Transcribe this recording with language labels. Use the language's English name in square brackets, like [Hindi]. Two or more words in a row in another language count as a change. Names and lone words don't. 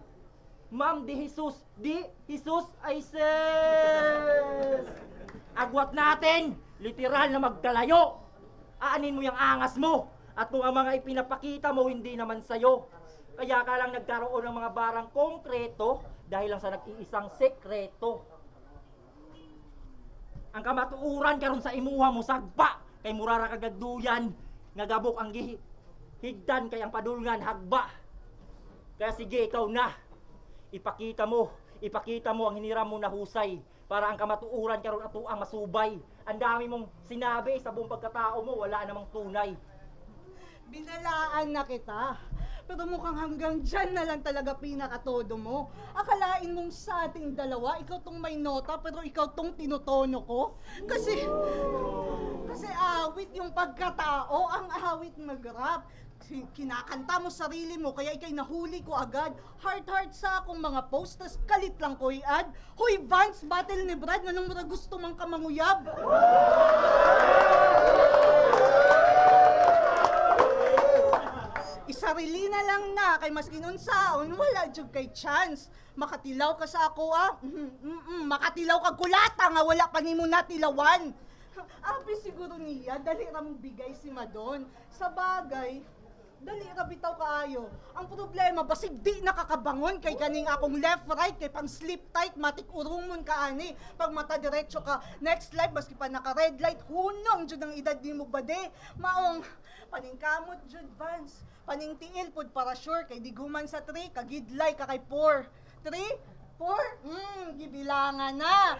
[Filipino] Ma'am di Jesus ay ses. Agwat natin, literal na magkalayo. Aanin mo yung angas mo. At kung ang mga ipinapakita mo hindi naman sayo. Kaya ka lang nagkaroon ng mga barang konkreto dahil lang sa nag-iisang sekreto. [Cebuano] Ang kamatuuran karon sa imuha mo sagpa kay murara kagagduyan nga gabok ang higdan kay ang padulngan hagba. [Filipino] Kaya sige ikaw na. Ipakita mo ang hiniram mo na husay para [Cebuano] ang kamatuuran karon ato ang masubay. [Filipino] Ang dami mong sinabi sa buong pagkatao mo, wala namang tunay. Binalaan na kita. Pero mukhang hanggang dyan na lang talaga pinakatodo mo. Akalain mong sa ating dalawa, ikaw tong may nota, pero ikaw tong tinutono ko. Kasi awit yung pagkatao, ang awit mag-rap. Kinakanta mo sarili mo, kaya ikay nahuli ko agad. [Cebuano] Heart sa akong mga post, tas kalit lang ko i-add. Hoy Vance, battle ni Brad, anong mura gusto mang kamanguyab? Isarili na lang na kay mas kinunsaon, wala jud kay chance. Makatilaw ka sa ako makatilaw ka kulata nga wala pa nimo natilawan. Abi siguro niya, dali ra mong bigay si Madon. Sa bagay, dali ra bitaw kaayo. Ang problema, basig di nakakabangon kay kaning akong [English] left right, [Cebuano] kay pang [English] sleep tight, [Cebuano] matik urumon ka ani. Pag mata diretso ka, [English] next life, [Cebuano] baski pa naka [English] red light, [Cebuano] hunong jud ang edad di mo bade. Maong, paningkamot jud Vance. Paningtiil pod para sure, kay diguman sa 3, kagidlay ka kay 4. 3? 4? Gibilangan na.